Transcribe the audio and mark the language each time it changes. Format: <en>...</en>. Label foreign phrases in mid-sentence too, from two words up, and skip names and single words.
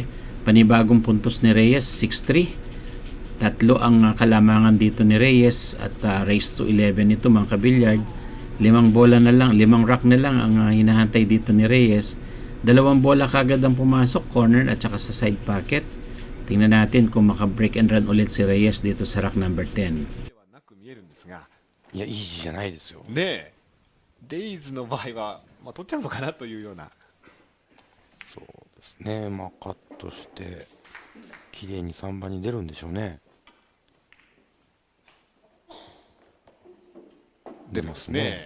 <tl>Panibagong puntos ni Reyes, 6-3. 3 ang kalamangan dito ni Reyes at</tl> <en>race to 11</en> <tl>ito mga kabilyard. 5 bola na lang, 5 rack na lang ang hinahantay dito ni Reyes. 2 bola kagad ang pumasok, corner at saka sa</tl> <en>side pocket.</en> <tl>Tingnan natin kung maka-</tl> <en>break and run</en> <tl>ulit si Reyes dito sa</tl> <en>rack number 10.</en> <ja>いやイージーじゃないですよねえ、レイズの場合は、まあ、取っちゃうのかなというような。そうですね、まあカットして綺麗に3番に出るんでしょうね。出ますね。</ja>